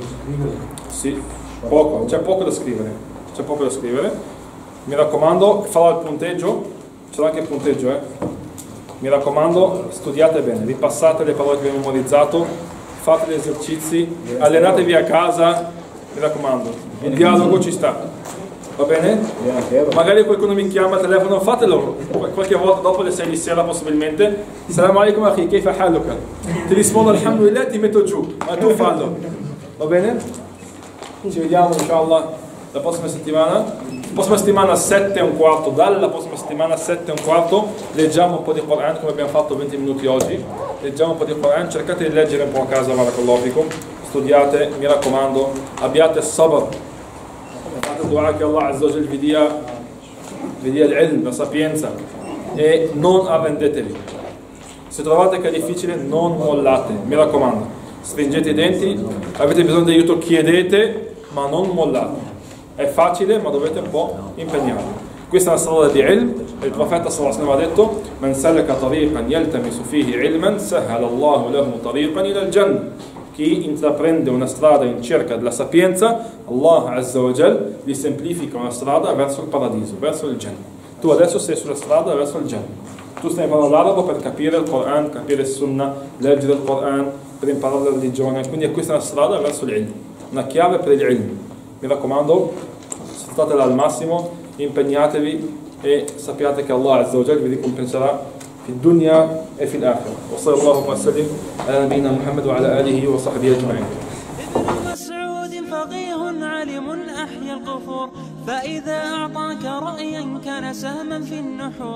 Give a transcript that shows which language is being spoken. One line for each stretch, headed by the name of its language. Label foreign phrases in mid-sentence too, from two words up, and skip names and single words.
Italian: Sì, poco, c'è poco da scrivere, Mi raccomando, farò il punteggio, c'è anche il punteggio, Mi raccomando, studiate bene, ripassate le parole che vi ho memorizzato, fate gli esercizi, allenatevi a casa. Mi raccomando, il dialogo ci sta, va bene? Magari qualcuno mi chiama al telefono, fatelo qualche volta dopo le 6 di sera possibilmente.
Arabic: سلام عليكم أخي، كيف حالك?
Italian: Ti rispondo alhamdulillah, ti metto giù, ma tu fallo, va bene? Ci vediamo inshallah la prossima settimana. Prossima settimana 7:15, dalla prossima settimana 7:15 leggiamo un po' di Quran come abbiamo fatto 20 minuti oggi. Leggiamo un po' di Quran, cercate di leggere un po' a casa,
Arabic: بارك الله فيكم.
Italian: Studiate, mi raccomando, abbiate sabr, fate dua che
Arabic: الله عز وجل
Italian: vi dia l'ilm, la sapienza, e non arrendetevi. Se trovate che è difficile non mollate, mi raccomando, stringete i denti, avete bisogno di aiuto, chiedete, ma non mollate. È facile, ma dovete un po' impegnarvi. Questa è una strada di ilm. Il profeta
Arabic: صلى الله عليه وسلم
Italian: ha detto:
Arabic: "من سلك طريقا يلتمس فيه علما سهل الله له طريقا إلى الجنة."
Italian: Chi intraprende una strada in cerca della sapienza,
Arabic: الله عز وجل
Italian: gli semplifica una strada verso il paradiso, verso il Jannah. Tu adesso sei sulla strada verso il Jannah. Tu stai imparando l'arabo per capire il Quran, capire il Sunnah, leggere il Quran, per imparare la religione. Quindi questa è una strada verso l'ilm, una chiave per l'ilm. Mi raccomando, sfruttatela al massimo, impegnatevi e sappiate che
Arabic: الله عز وجل
Italian: vi ricompenserà
Arabic: في الدنيا وفي الآخرة. وصلى الله وسلم على نبينا محمد وعلى آله وصحبه أجمعين. ابن مسعود فقيه علم أحيا القفور، فإذا أعطاك رأيا كان سهما في النحور.